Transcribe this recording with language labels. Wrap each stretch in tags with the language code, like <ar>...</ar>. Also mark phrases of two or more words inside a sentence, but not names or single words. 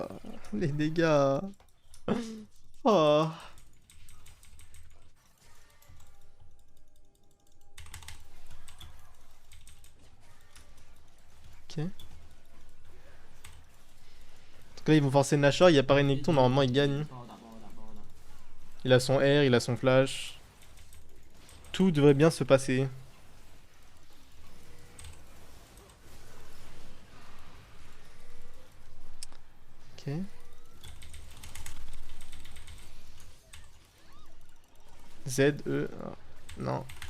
<fr>Les dégâts. Oh. Ok. En tout cas, ils vont forcer Nashor, il apparaît Necton, normalement il gagne.</fr> <zh>帮我打，帮我打，帮我打。</zh> <fr>Il a son R, il a son flash. Tout devrait bien se passer. Ok. Z, E. Ah, non.</fr>